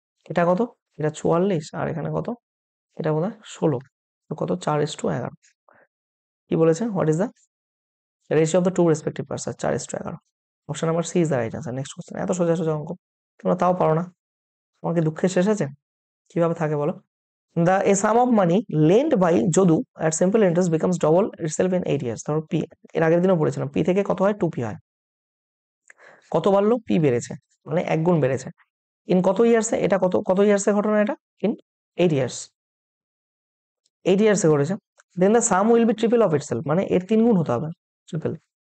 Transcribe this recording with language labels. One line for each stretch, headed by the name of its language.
Bangla: এটা কত? এটা 44, আর এখানে কত? এটা বোধ হয় 16। তো কত? 4:11। কি বলেছে?
English: What is the ratio of the two respective parts? 4:11। Option number C is the right answer.
Bangla: Next question. এত সোজা সোজা অঙ্ক তোমরা তাও পারো না, তোমার কি দুঃখের শেষ আছে? কিভাবে থাকে বলো?
English: A sum of money lent by Jodu at simple interest becomes double itself in 8 years.
Bangla: ধরো পি, এর আগের দিনও পড়েছিলাম, পি থেকে কত হয়? 2p হয়। কত বাড়লো? পি বেড়েছে, মানে 1 গুণ বেড়েছে। ইন কত ইয়ার্সে? এটা কত কত ইয়ার্সে ঘটনা? এটা ইন 8 ইয়ার্স, 8 ইয়ার্সে ঘটেছে।
English: then the sum will be triple of itself,
Bangla: মানে এর 3 গুণ হতে হবে,
English: Triple.